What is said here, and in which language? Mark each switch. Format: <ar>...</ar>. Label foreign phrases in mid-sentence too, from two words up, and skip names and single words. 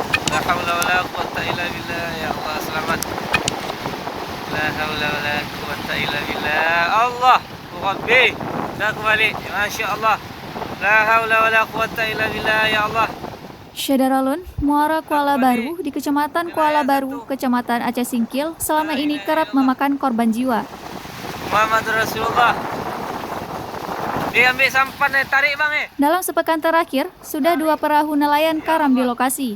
<ar>لا حول ولا قوة إلا بالله. يا الله,</ar> <id>selamat.</id> <ar>لا حول ولا قوة إلا بالله. الله، ربي.</ar> <id>Dah kembali.</id> <ar>ما شاء الله. لا حول ولا قوة إلا بالله. يا الله.</ar> <id>Syederalun, Muara Kuala Baru di Kecamatan Kuala Baru, Kecamatan Aceh Singkil, selama ini kerap memakan korban jiwa.</id> <ar>محمد رسول الله.</ar> <id>Diambil sampan, tarik bang. Dalam sepekan terakhir, sudah 2 perahu nelayan karam di lokasi.</id>